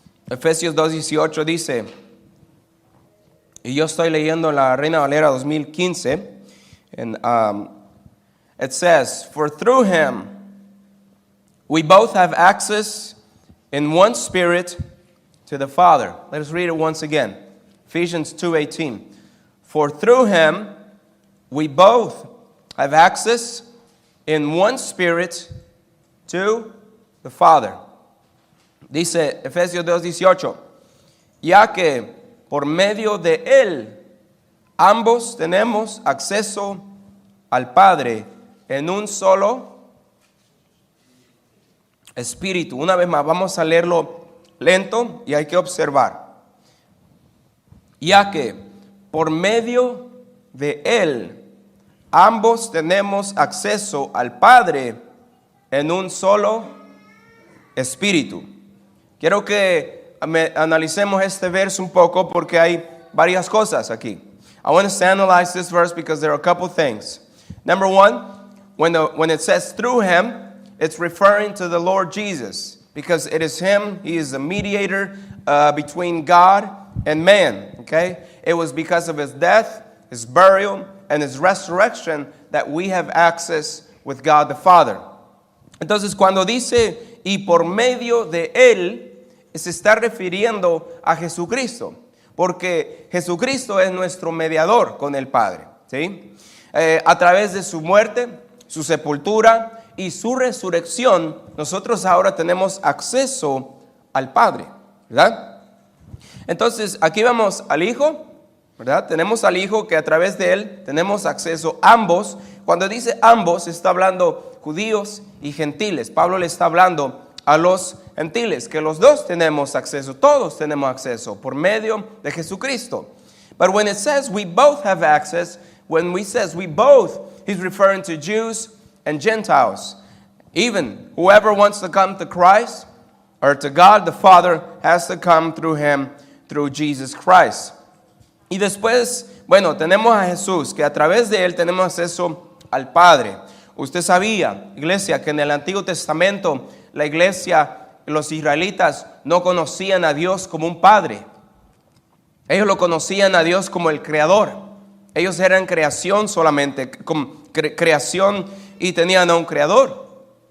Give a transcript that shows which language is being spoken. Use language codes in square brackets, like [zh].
[es] Efesios 2:18 dice, y yo estoy leyendo la Reina Valera 2015, [en] and it says, for through him we both have access in one Spirit to the Father. Let us read it once again. Ephesians 2:18. For through him we both have access in one Spirit to the Father. [es] Dice Efesios 2:18, ya que por medio de él ambos tenemos acceso al Padre en un solo Espíritu. Una vez más, vamos a leerlo lento y hay que observar. Ya que por medio de él ambos tenemos acceso al Padre en un solo Espíritu. Quiero que analicemos este verso un poco porque hay varias cosas aquí. [en] I want us to analyze this verse because there are a couple things. Number one, when it says through him, it's referring to the Lord Jesus because it is him. He is the mediator between God and man. Okay? It was because of his death, his burial, and his resurrection that we have access with God the Father. [es] Entonces, cuando dice y por medio de él, se está refiriendo a Jesucristo, porque Jesucristo es nuestro mediador con el Padre, ¿sí? A través de su muerte, su sepultura y su resurrección, nosotros ahora tenemos acceso al Padre, ¿verdad? Entonces, aquí vamos al Hijo, ¿verdad? Tenemos al Hijo que a través de él tenemos acceso ambos. Cuando dice ambos, está hablando judíos y gentiles. Pablo le está hablando a los gentiles, que los dos tenemos acceso, todos tenemos acceso por medio de Jesucristo. [en] But when it says we both have access, when we says we both, he's referring to Jews and Gentiles. Even whoever wants to come to Christ or to God the Father has to come through him, through Jesus Christ. [es] Y después, bueno, tenemos a Jesús, que a través de él tenemos acceso al Padre. Usted sabía, iglesia, que en el Antiguo Testamento la iglesia, los israelitas no conocían a Dios como un padre. Ellos lo conocían a Dios como el creador. Ellos eran creación solamente, creación y tenían a un creador.